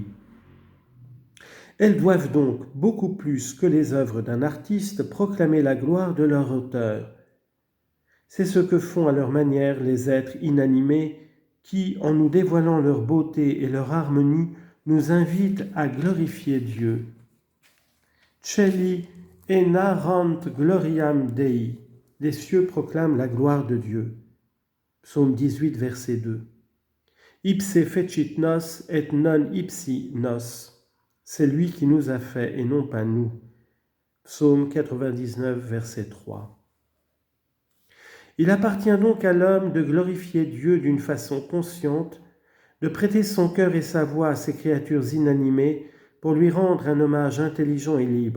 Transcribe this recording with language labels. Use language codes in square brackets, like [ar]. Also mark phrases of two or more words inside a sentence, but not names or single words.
[fr] Elles doivent donc, beaucoup plus que les œuvres d'un artiste, proclamer la gloire de leur auteur. C'est ce que font à leur manière les êtres inanimés qui, en nous dévoilant leur beauté et leur harmonie, nous invitent à glorifier Dieu. [la] Celi enarrant gloriam Dei. [fr] Les cieux proclament la gloire de Dieu. Psaume 18, verset 2. [la] Ipse fecit nos et non ipsi nos. [fr] C'est lui qui nous a fait et non pas nous. Psaume 99, verset 3. Il appartient donc à l'homme de glorifier Dieu d'une façon consciente, de prêter son cœur et sa voix à ces créatures inanimées pour lui rendre un hommage intelligent et libre.